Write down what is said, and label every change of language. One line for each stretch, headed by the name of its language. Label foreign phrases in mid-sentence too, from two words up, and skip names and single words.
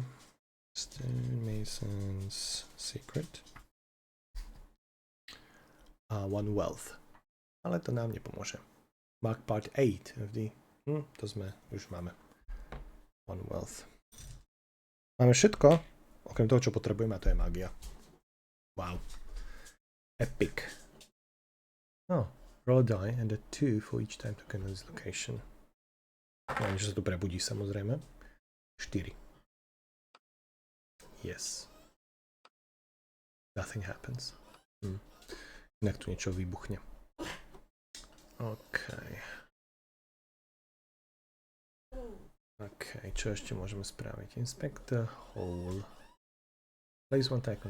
English: Stonemason's Secret. A One Wealth.
Slovak: Ale to nám nepomôže.
English: Mark Part 8 of the...
Slovak: to sme, už máme.
English: One Wealth.
Slovak: Máme všetko, okrem toho, čo potrebujeme, a to je magia.
English: Wow. Epic. Oh, roll a die and a 2 for each time token on this location.
Slovak: No, že sa tu prebudí, samozrejme. 4.
English: Yes. Nothing happens.
Slovak: Inak tu niečo vybuchne. OK. OK, čo ešte môžeme spraviť?
English: Inspect the hole. Place 1 token.